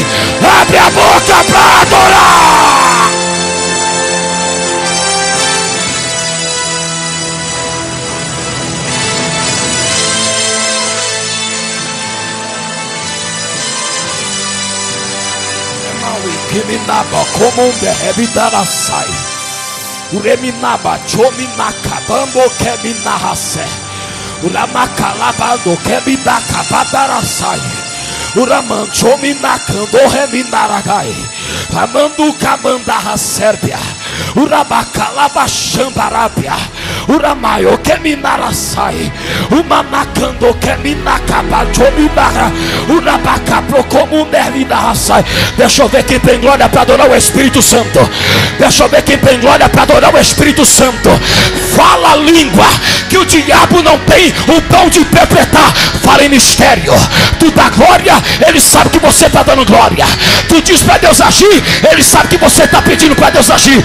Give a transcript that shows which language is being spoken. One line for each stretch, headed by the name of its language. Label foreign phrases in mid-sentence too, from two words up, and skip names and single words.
Portuguese: Abre a boca para adorar. Que me naba como um berrebe darasai. Ureminaba chominaka bambo keminahase. Uramakalabado kemidakabadarasai. Uramanchominakando reminaragai. Amandu kamandarra sérbia. Urabakalabachambarabia. Uramayo keminarasai. Umanakando keminakabachominara. Urabakaprocomunderminarasai. Deixa eu ver quem tem glória para adorar o Espírito Santo. Deixa eu ver quem tem glória para adorar o Espírito Santo. Fala a língua que o diabo não tem o dom de interpretar. Fala em mistério. Tu dá glória, ele sabe que você está dando glória. Tu diz para Deus agir, ele sabe que você está pedindo para Deus agir.